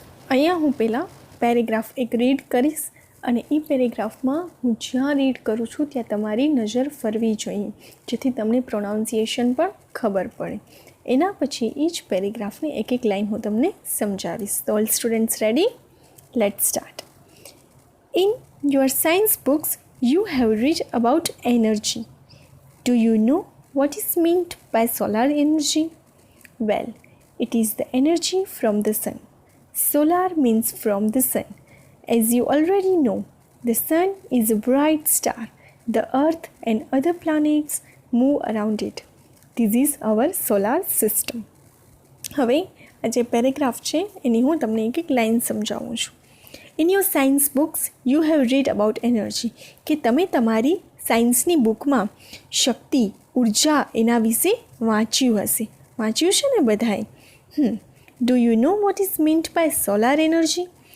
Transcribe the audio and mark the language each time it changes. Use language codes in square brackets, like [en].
[gu] અહીંયા હું પહેલાં પેરેગ્રાફ એક રીડ કરીશ અને એ પેરેગ્રાફમાં હું જ્યાં રીડ કરું છું ત્યાં તમારી નજર ફરવી જોઈએ, જેથી તમને પ્રોનાઉન્સિએશન પણ ખબર પડે. એના પછી એ જ પેરેગ્રાફની એક એક લાઈન હું તમને સમજાવીશ. [en] તો all students ready? Let start. In your science books you have read about energy. Do you know what is meant by solar energy? Well, it is the energy from the sun. Solar means from the sun. As you already know, the sun is a bright star. The earth and other planets move around it. This is our solar system. [gu] હવે આ જે paragraph છે એની હું તમને એક એક line સમજાવું છું. [en] in your science books you have read about energy, [gu] કે તમે તમારી સાયન્સની બુકમાં શક્તિ, ઉર્જા એના વિશે વાંચ્યું હશે. વાંચ્યું છે ને બધાએ? [en] Do you know what is meant by solar energy?